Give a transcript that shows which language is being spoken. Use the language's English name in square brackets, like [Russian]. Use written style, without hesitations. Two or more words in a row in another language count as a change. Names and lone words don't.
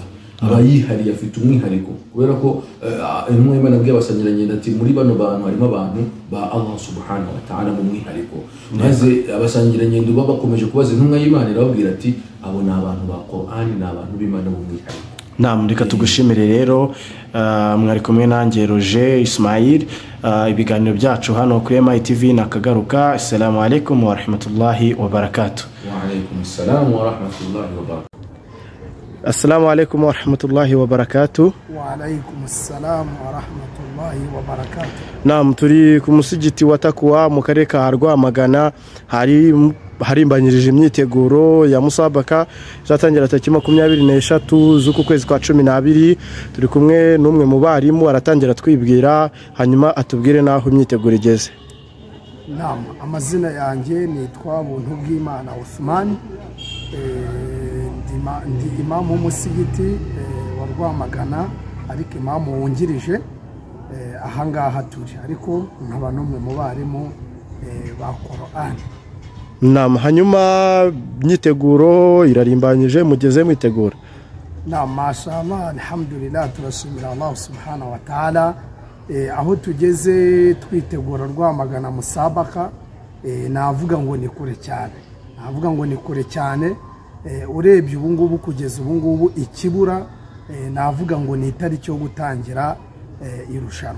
[Kinyarwanda] Abayihariye afite umwihariko kubera ko intumwa y'Imana abwiye abasangirangendo ati muri bano bantu harimo abantu ba [Arabic] الله سبحانه وتعالى [Kinyarwanda] mu mwihariko. Maze abasangirangendo baba bakomeje kubaza intumwa y'Imana irababwira ati abo ni abantu ba Qur'ani, ni abantu b'Imana mu mwihariko. Reka tugushimire rero mwari kumwe nanjye Roger Ismail. Ibiganiro byacu hano kuri MITV nakagaruka. [Arabic] السلام عليكم ورحمة الله وبركاته. وعليكم السلام ورحمة الله وبركاته. السلام عليكم ورحمة الله وبركاته. وعليكم السلام ورحمة الله وبركاته. [Kinyarwanda] Turi ku musigiti wa Takwa mu karere ka Rwamagana, harimbanyirije imyiteguro ya musabaka zatangira tariki 23 z'uku kwezi kwa 12. Turi kumwe n'umwe mu barimu aratangira twibwira hanyuma atubwire naho imyiteguro igeze. Amazina yanjye nitwa Buntu bw'Imana Uthman, ndi imamu w'umusigiti wa Rwamagana ariko imamu wungirije ahangaha turi, ariko nkaba n'umwe mu barimu ba Qur'ani. Hanyuma imyiteguro irarimbanyije, mugeze mwitegura? [Arabic] ما شاء الله، الحمد لله, turashimira الله سبحانه وتعالى. [Kinyarwanda] Aho tugeze twitegura Rwamagana musabaka, navuga ngo ni kure cyane. Urebye ubu ngubu kugeza ubu ngubu ikibura navuga ngo ni itariki yo gutangira irushanwa.